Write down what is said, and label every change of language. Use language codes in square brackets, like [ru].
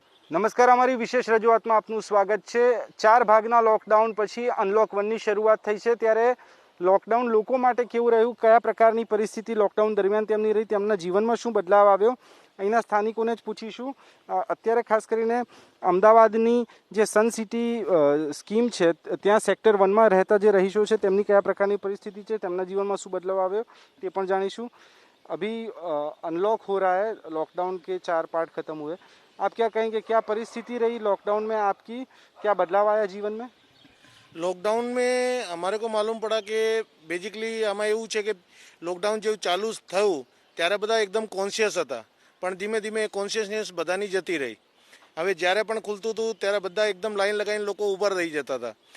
[gu] નમસ્કાર, અમારી વિશેષ રજૂઆતમાં આપનું સ્વાગત છે. 4 ભાગના લોકડાઉન પછી અનલોક 1ની શરૂઆત થઈ છે, ત્યારે લોકડાઉન લોકો માટે કેવું રહ્યું, કયા પ્રકારની પરિસ્થિતિ લોકડાઉન દરમિયાન તેમની રહી, તેમના જીવનમાં શું બદલાવ આવ્યો, અહીંના સ્થાનિકોને જ પૂછીશું. અત્યારે ખાસ કરીને અમદાવાદની જે સન સિટી સ્કીમ છે ત્યાં સેક્ટર 1માં રહેતા જે રહીશો છે તેમની કયા પ્રકારની પરિસ્થિતિ છે, તેમના જીવનમાં શું બદલાવ આવ્યો તે પણ જાણીશું. [hi] अभी अनलॉक हो रहा है, लॉकडाउन के 4 पार्ट खत्म हुए, आप क्या कहेंगे, क्या परिस्थिति रही लॉकडाउन में आपकी, क्या बदलाव आया जीवन में? लॉकडाउन में हमारे को मालूम पड़ा कि बेसिकली [gu] આમાં એવું છે કે લોકડાઉન જેવું ચાલુ થયું ત્યારે બધા એકદમ કોન્શિયસ હતા, પણ ધીમે ધીમે કોન્શિયસનેસ બધાની જતી રહી. હવે જ્યારે પણ ખુલતું હતું ત્યારે બધા એકદમ લાઈન લગાવીને લોકો ઊભા રહી જતા હતા.